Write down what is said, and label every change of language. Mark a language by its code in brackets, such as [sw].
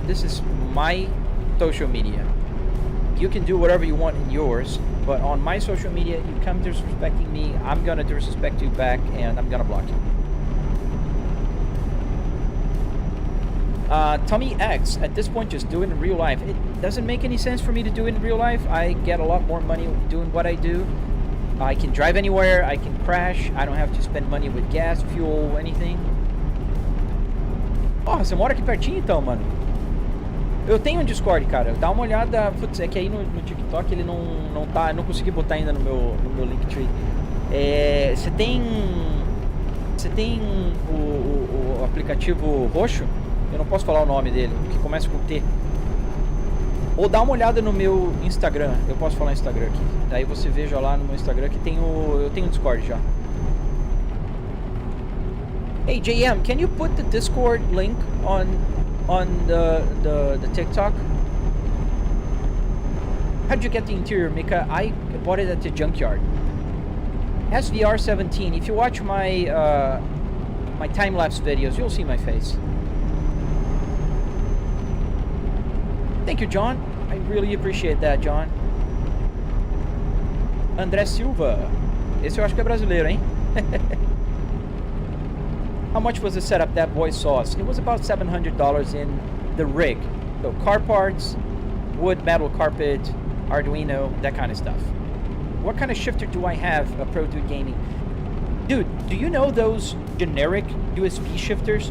[en] This is my social media. You can do whatever you want in yours, but on my social media, you come disrespecting me, I'm gonna disrespect you back, and I'm gonna block you. Tommy X, at this point, just do it in real life. It doesn't make any sense for me to do it in real life. I get a lot more money doing what I do. I can drive anywhere, I can crash, I don't have to spend money with gas, fuel, anything. [pt] Oh, você mora aqui pertinho então, mano? Eu tenho um Discord, cara. Dá uma olhada. Putz, é que aí no TikTok ele não tá. Não consegui botar ainda no meu Linktree. Você tem o aplicativo roxo? Eu não posso falar o nome dele, que começa com T. Ou dá uma olhada no meu Instagram. Eu posso falar Instagram aqui. Daí você veja lá no meu Instagram que eu tenho um Discord já. [en] Hey JM, can you put the Discord link on the TikTok? How'd you get the interior, Mika? I bought it at the junkyard. SVR17. If you watch my my time-lapse videos, you'll see my face. Thank you, John. I really appreciate that, John. [pt] André Silva. Esse eu acho que é brasileiro, hein? [en] How much was the setup that boy saw us? It was about $700 in the rig. So car parts, wood, metal, carpet, Arduino, that kind of stuff. What kind of shifter do I have? A Pro Dude Gaming. Dude, do you know those generic USB shifters?